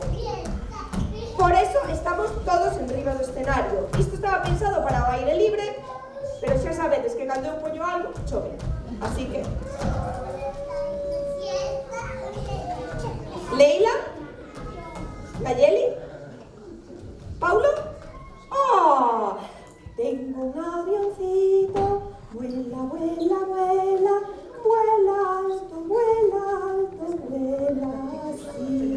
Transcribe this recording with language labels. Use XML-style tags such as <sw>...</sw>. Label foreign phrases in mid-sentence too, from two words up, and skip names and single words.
<gl>Por eso estamos todos en riba do escenario. Isto estaba pensado para o aire libre, pero xa sabedes que cando eu poño algo, chove. Así que... Leila? Nayeli? ¿Paulo? ¡Oh!</gl> <es>Tengo un avioncito, vuela, vuela, vuela, vuela alto, vuela así.</es>